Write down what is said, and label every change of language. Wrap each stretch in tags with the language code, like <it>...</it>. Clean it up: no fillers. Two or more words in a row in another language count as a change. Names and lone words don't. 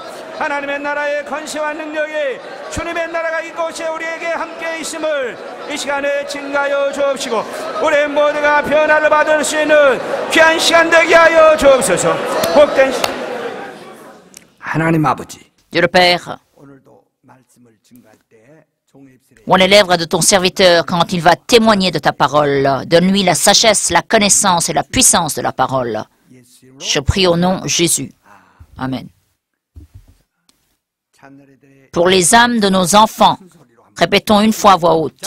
<ko>하나님의 나라의 권세와 능력이 주님의 나라가 이곳에 우리에게 함께 있음을 이 시간에 증가하여 주옵시고 우리 모두가 변화를 받을 수 있는 귀한 시간 되게 하여 주옵소서. 복된 하나님 아버지,</ko> <fr>Dieu le Père,</fr> <ko>오늘도 말씀을 증거할 때 종입술에</ko> <fr>ouvre les lèvres de ton serviteur quand il va témoigner de ta parole. Donne-lui la sagesse, la connaissance et la puissance de la parole.</fr> <ko>예수로</ko> <fr>Je prie au nom de Jésus. Amen.</fr> <ko>찬널에</ko> <fr>Pour les âmes de nos enfants, répétons une fois à voix haute.</fr>